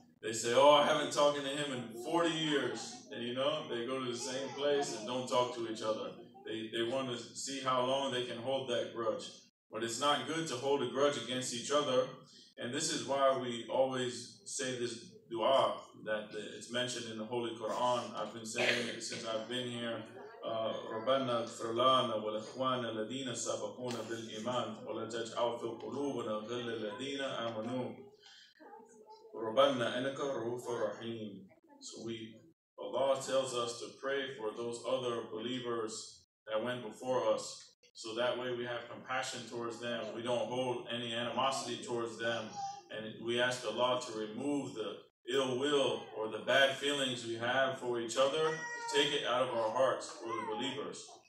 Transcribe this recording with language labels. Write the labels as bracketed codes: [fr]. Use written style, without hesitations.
[en] They say, oh, I haven't talked to him in 40 years. And they go to the same place and don't talk to each other. They want to see how long they can hold that grudge. But it's not good to hold a grudge against each other. And this is why we always say this dua that it's mentioned in the Holy Quran. I've been saying it since I've been here. [ar] ربنا اغفر لنا ولإخواننا الذين سبقونا بالإيمان ولا تجعل في قلوبنا غلا للذين آمنوا ربنا إنك رؤوف رحيم. [en] So Allah tells us to pray for those other believers that went before us, so that way we have compassion towards them. We don't hold any animosity towards them, and we ask Allah to remove the ill will or the bad feelings we have for each other, take it out of our hearts for the believers.